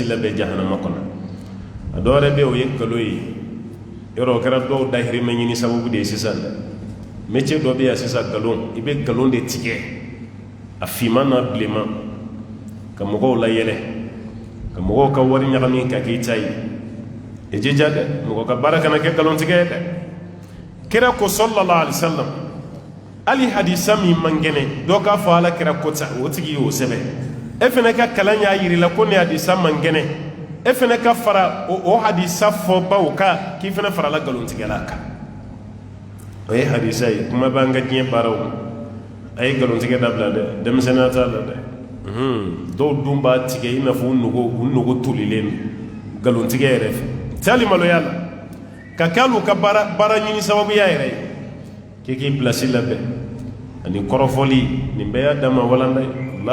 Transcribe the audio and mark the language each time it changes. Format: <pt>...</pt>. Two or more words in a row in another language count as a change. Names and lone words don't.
<bm>labɛn jahanama kɔnɔ a dɔ wɛrɛ bɛ o ye nkalon ye yɔrɔ o kɛra dɔw dahirimɛ ɲini sababu de ye sisan dɛ métier dɔ bɛ yan sisan nkalon i bɛ nkalon de tigɛ a finman n'a bilenman ka mɔgɔw layɛlɛ ka mɔgɔw ka wari ɲagami ka k'i ta ye i jija dɛ mɔgɔ ka baara kana kɛ nkalontigɛ ye dɛ kira ko</bm> <ar>صلى الله عليه وسلم</ar> <bm>ali hadisa min man kɛnɛ dɔ k'a fɔ ala kira ko ta o tigi y'o sɛbɛn e fana ka kalan y'a yirila ko nin hadisa man kɛnɛ e fana ka fara o hadisa fɔbaw kan k'i fana farala nkalontigɛla kan ay hadisai kuma banga diɲɛ baaraw a ye nkalontigɛ dabila dɛ denmisɛnniya t'a la dɛ dɔw dun b'a tigɛ i n'a fɔ u nogo tolilen don nkalontigɛ yɛrɛ fɛ tɛ hali maloya la ka kɛ hali u ka baara ɲini sababuya yɛrɛ ye k'i k'i pilasi labɛn ani kɔrɔfɔli nin bɛɛ y'a dama walanda ye walahi</bm>